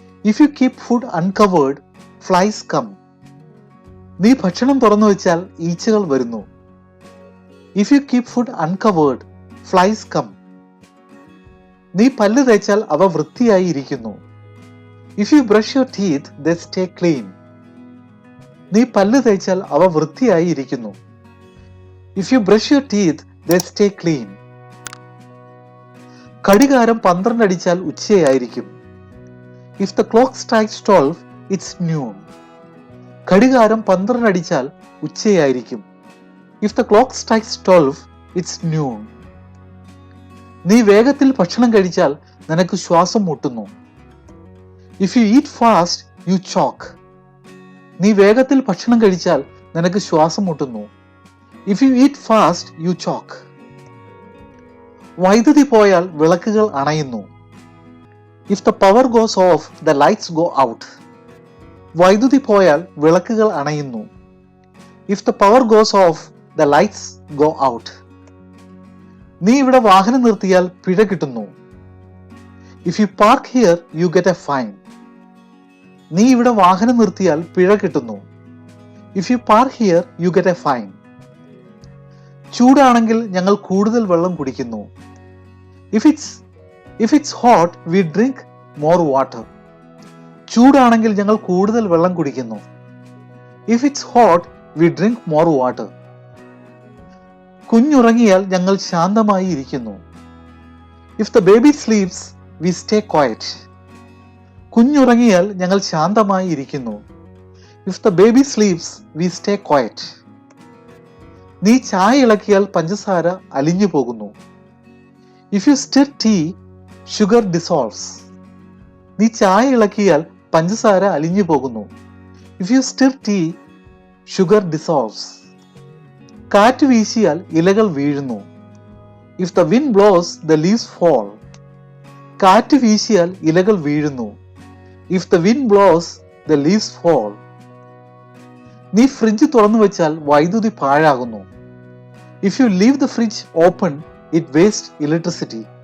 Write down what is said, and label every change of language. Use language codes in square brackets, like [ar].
[en] If you keep food uncovered, flies come. [ml] നീ ഭക്ഷണം തുറന്നു വെച്ചാൽ ഈച്ചകൾ വരുന്നു. [en] If you keep food uncovered, flies come. [ml] നീ പല്ല് തേച്ചാൽ അവ വൃത്തിയായി ഇരിക്കുന്നു. [en] If you brush your teeth, they stay clean. [ml] നീ പല്ല് തേച്ചാൽ അവ വൃത്തിയായി ഇരിക്കുന്നു. [en] If you brush your teeth, they stay clean. [ml] ഘടികാരം 12 അടിച്ചാൽ ഉച്ചയായിരിക്കും. [en] If the clock strikes 12, it's noon. [ml] ഘടികാരം 12 അടിച്ചാൽ ഉച്ചയായിരിക്കും. [en] If the clock strikes 12, it's noon. [ml] നീ വേഗത്തിൽ ഭക്ഷണം കഴിച്ചാൽ നിനക്ക് ശ്വാസം മുട്ടുന്നു. [en] If you eat fast, you choke. [ml] നീ വേഗത്തിൽ ഭക്ഷണം കഴിച്ചാൽ നിനക്ക് ശ്വാസം മുട്ടുന്നു. [en] If you eat fast, you choke. [ml] വൈദ്യുതി പോയാൽ വിളക്കുകൾ അണയുന്നു. [en] If the power goes off, the lights go out. [ml] വൈദ്യുതി പോയാൽ വിളക്കുകൾ അണയുന്നു. [en] If the power goes off, the lights go out. [ml] നീ ഇവിടെ വാഹനം നിർത്തിയാൽ പിഴ കിട്ടുന്നു. [en] If you park here, you get a fine. [ml] നീ ഇവിടെ വാഹനം നിർത്തിയാൽ പിഴ കിട്ടുന്നു. [en] If you park here, you get a fine. [ml] ചൂടാണെങ്കിൽ ഞങ്ങൾ കൂടുതൽ വെള്ളം കുടിക്കുന്നു. [en] If it's hot, we drink more water. [ml] ചൂടാണെങ്കിൽ ഞങ്ങൾ കൂടുതൽ വെള്ളം കുടിക്കുന്നു. [en] If it's hot, we drink more water. [ml] കുഞ്ഞുറങ്ങിയാൽ ഞങ്ങൾ ശാന്തമായി ഇരിക്കുന്നു. [en] If the baby sleeps, we stay quiet. [ml] കുഞ്ഞുറങ്ങിയാൽ ഞങ്ങൾ ശാന്തമായി ഇരിക്കുന്നു. [en] If the baby sleeps, we stay quiet. [ml] നീ ചായ ഇളക്കിയാൽ പഞ്ചസാര അലിഞ്ഞു പോകുന്നു. [en] If you stir tea, sugar dissolves. [ml] നീ ചായ ഇളക്കിയാൽ പഞ്ചസാര അലിഞ്ഞു പോകുന്നു. [en] If you stir tea, sugar dissolves. [ml] കാറ്റ് വീശിയാൽ ഇലകൾ വീഴുന്നു. [en] If the wind blows, the leaves fall. [ml] കാറ്റ് വീശിയാൽ ഇലകൾ വീഴുന്നു. [en] If the wind blows, the leaves fall. [ml] നീ ഫ്രിഡ്ജ് തുറന്നു വെച്ചാൽ വൈദ്യുതി പാഴാകുന്നു. [en] If you leave the fridge open, it wastes electricity.